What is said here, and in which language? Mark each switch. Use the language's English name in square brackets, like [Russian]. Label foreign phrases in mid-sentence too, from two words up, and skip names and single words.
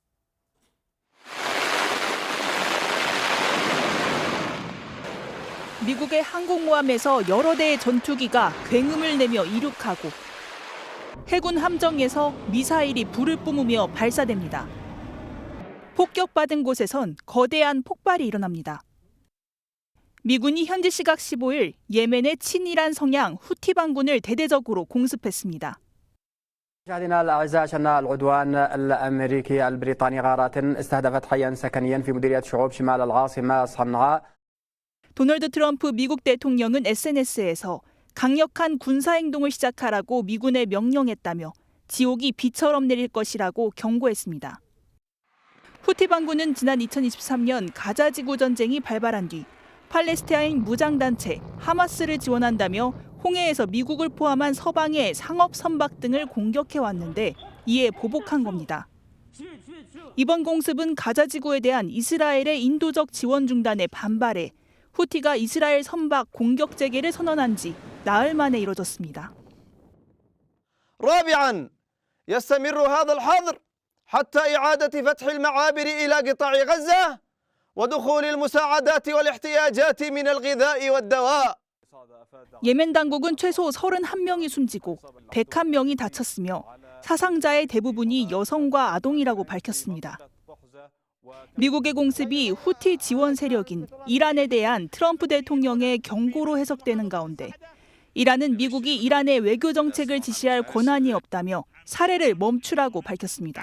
[Korean] 미국의 항공모함에서 여러 대의 전투기가 굉음을 내며 이륙하고 해군 함정에서 미사일이 불을 뿜으며 발사됩니다. 폭격받은 곳에선 거대한 폭발이 일어납니다. 미군이 현지 시각 15일 예멘의 친이란 성향 후티 반군을 대대적으로 공습했습니다. [Arabic] مشاهدينا الاعزاء شن العدوان الامريكي البريطاني غارات استهدفت حيا سكنيا في مديريه شعوب شمال العاصمه صنعاء. [Korean] 도널드 트럼프 미국 대통령은 SNS에서 강력한 군사 행동을 시작하라고 미군에 명령했다며 지옥이 비처럼 내릴 것이라고 경고했습니다. 후티 반군은 지난 2023년 가자 지구 전쟁이 발발한 뒤 팔레스타인 무장단체 하마스를 지원한다며 홍해에서 미국을 포함한 서방의 상업 선박 등을 공격해왔는데 이에 보복한 겁니다. 이번 공습은 가자 지구에 대한 이스라엘의 인도적 지원 중단에 반발해 후티가 이스라엘 선박 공격 재개를 선언한 지 나흘 만에 이뤄졌습니다. [Arabic] رابعاً يستمر هذا الحظر حتى إعادة فتح المعابر إلى قطاع غزة ودخول المساعدات والاحتياجات من الغذاء والدواء. [Korean] 예멘 당국은 최소 31명이 숨지고 101명이 다쳤으며 사상자의 대부분이 여성과 아동이라고 밝혔습니다. 미국의 공습이 후티 지원 세력인 이란에 대한 트럼프 대통령의 경고로 해석되는 가운데 이란은 미국이 이란의 외교 정책을 지시할 권한이 없다며 사례를 멈추라고 밝혔습니다.